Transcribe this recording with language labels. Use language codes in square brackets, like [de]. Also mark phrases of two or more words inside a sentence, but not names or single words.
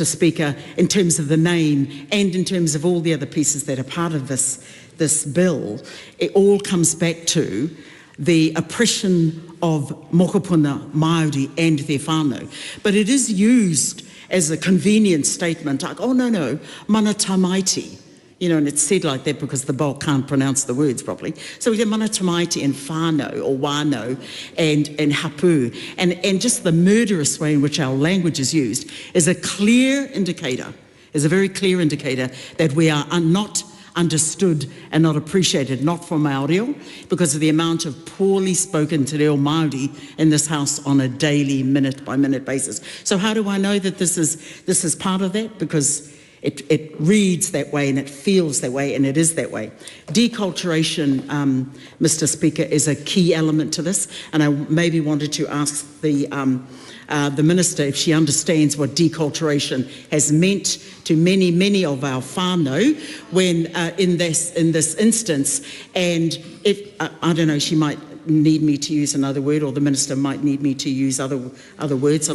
[en] Speaker, in terms of the name and in terms of all the other pieces that are part of this bill, it all comes back to the oppression of [mi] mokopuna Māori [en] and their whānau. But it is used as a convenient statement, like, oh no, [mi] mana tamaiti. [en] And it's said like that because the bulk can't pronounce the words properly. So we get [mi] mana tamaiti [en] and whānau or wānau and hapu. And just the murderous way in which our language is used is a very clear indicator that we are not understood and not appreciated, not from our reo, because of the amount of poorly spoken [mi] te reo Māori [en] in this House on a daily, minute-by-minute basis. So how do I know that this is part of that? Because it reads that way and it feels that way and it is that way. Deculturation, Mr. Speaker, is a key element to this, and I maybe wanted to ask the Minister if she understands what deculturation has meant to many, many of our whānau when in this instance, and if I don't know, she might need me to use another word, or the Minister might need me to use other words.